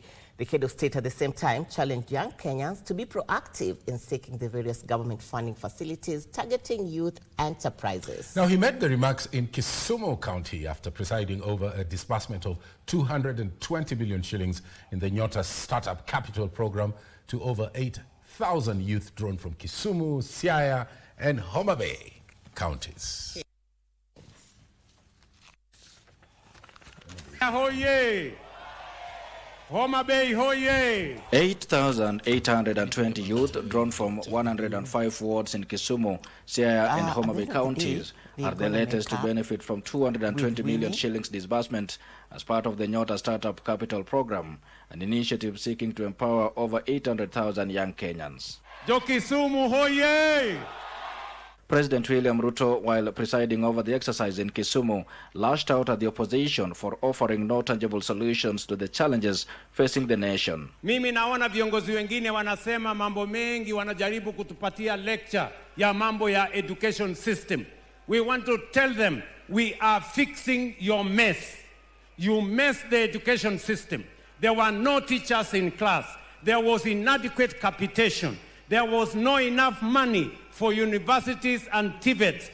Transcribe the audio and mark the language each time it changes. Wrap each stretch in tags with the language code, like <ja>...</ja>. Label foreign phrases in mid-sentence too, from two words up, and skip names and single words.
<en>The head of state at the same time challenged young Kenyans to be proactive in seeking the various government funding facilities targeting youth enterprises. Now, he made the remarks in Kisumu County after presiding over a disbursement of 220 billion shillings in the NYOTA Start-Up capital program to over 8,000 youth drawn from Kisumu, Siaya, and Homabay counties.</en> <luo>Ahoye! Homabay, hoye!</luo> <en>8,820 youth drawn from 105 wards in Kisumu, Siaya and Homabay counties are the latest to benefit from 220 million shillings disbursement as part of the NYOTA Start-Up capital program, an initiative seeking to empower over 800,000 young Kenyans.</en> <luo>Jo Kisumu, hoye!</luo> <en>President William Ruto, while presiding over the exercise in Kisumu, lashed out at the opposition for offering no tangible solutions to the challenges facing the nation.</en> <sw>Mimi naona viongozi wengine wanasema mambo mengi, wanajaribu kutupatia lecture ya mambo ya</sw> <en>education system. We want to tell them, we are fixing your mess. You messed the education system. There were no teachers in class. There was inadequate capitation. There was not enough money for universities and TVETs.</en>